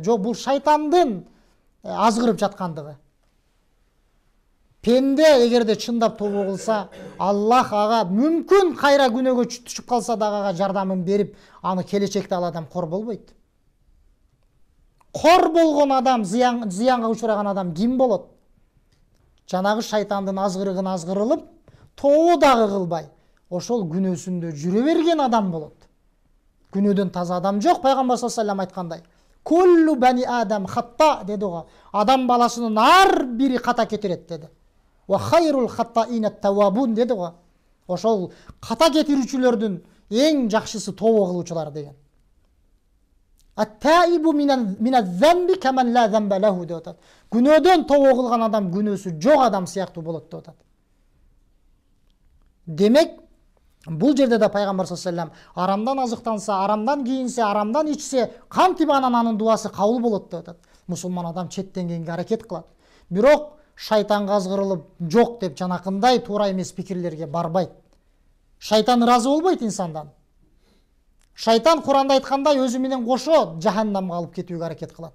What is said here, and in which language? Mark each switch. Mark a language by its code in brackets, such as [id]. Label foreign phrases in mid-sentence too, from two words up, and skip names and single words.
[ky] Жок, бул шайтандын азгырып жаткандыгы. Пенде эгерде чындап тобо кылса, Аллах ага мүмкүн кайра күнөөгө түшүп калса дагы ага жардамын берип, аны келечекте ал адам кор болбойт. Кор болгон адам, зыянга учураган адам ким болот? Жанагы шайтандын азгырыгын азгырылып, тобо дагы кылбай, ошол күнөөсүндө жүрө берген адам болот. Күнөөдөн таза адам жок, пайгамбар [ar] صلى الله عليه وسلم [ky] айткандай. [ar] كل بني آدم خطاء [ky] деди го. Адам баласынын ар бири ката кетирет деди. [ar] وخير الخطائين التوابون [ky] деди го. Ошол ката кетирүүчүлөрдүн эң жакшысы тобо кылуучулар деген. [ar] التائب من الذنب كمن لا ذنب له [ky] деп атат. Күнөөдөн тобо кылган адам күнөөсү жок адам сыяктуу болот деп атат. Демек, бул жерде да пайгамбар [ar] صلى الله عليه وسلم [ky] арамдан азыктанса, арамдан кийинсе, арамдан ичсе, кантип анын дуасы кабыл болот деп атат. Мусулман адам четтен кийинге аракет кылат. Бирок шайтанга азгырылып жок деп жанакындай туура эмес пикирлерге барбайт. Шайтан ыраазы болбойт инсандан. Шайтан Куранда айткандай өзү менен кошо жаханнамга алып кетүүгө аракет кылат.